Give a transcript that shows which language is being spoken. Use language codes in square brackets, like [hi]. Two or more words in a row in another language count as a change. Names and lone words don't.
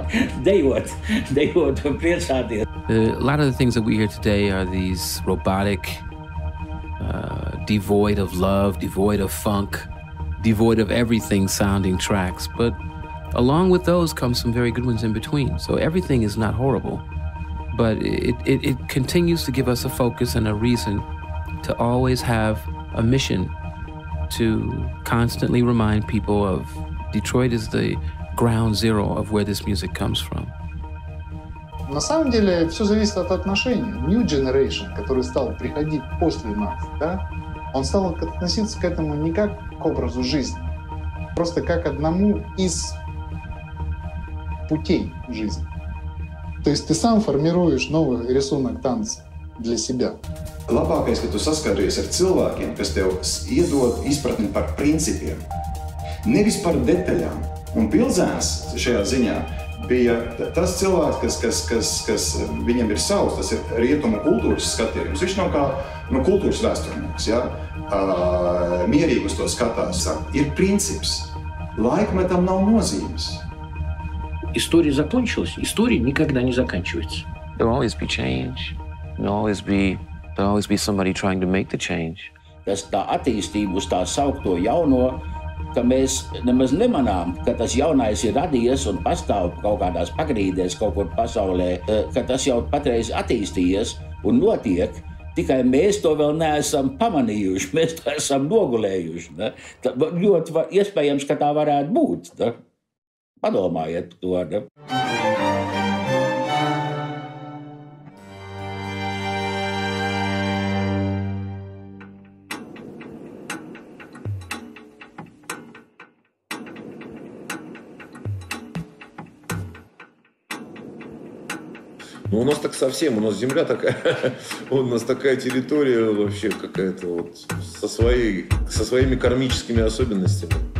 [lv] Dejot un priecāties. [en] A lot of the things that we hear today are these robotic, devoid of love, devoid of funk, devoid of everything sounding tracks. But along with those come some very good ones in between. So everything is not horrible, but it continues to give us a focus and a reason to always have a mission to constantly remind people of Detroit is the ground zero of where this music comes from. [ru] На самом деле все зависит от отношений. [en] New Generation, [ru] который стал приходить после нас, да, он стал относиться к этому не как к образу жизни, просто как одному из путей жизни. То есть ты сам формируешь новый рисунок танца для себя. [lv] Labākais, ka tu saskaries ar cilvēkiem, kas tev iedod izpratni par principiem, nevis par detaļām. Un Pilzēns šajā ziņā bija tas cilvēks, kas viņam ir savs, tas ir rietumu kultūras skatījums. Viņš nav kā kultūras vēsturnieks, ja? Mierīgi uz to skatās. Ir princips. Laikmetam nav nozīmes. [ru] История закончилась. История никогда не заканчивается. [en] There will always be change. There'll always be somebody trying to make the change. [lv] Tas tā attīstība uz tā saukto jauno, ka mēs nemaz nemanām, ka tas jaunais ir radies un pastāv kaut kādās pagrīdēs kaut kur pasaulē, ka tas jau patreiz attīstījies un notiek, tikai mēs to vēl neesam pamanījuši, mēs to esam nogulējuši. Ne? Ļoti iespējams, ka tā varētu būt. Ne? Padomājiet to. Ne? [ru] Ну, у нас так совсем, у нас земля такая, у нас такая территория вообще какая-то вот со своими кармическими особенностями.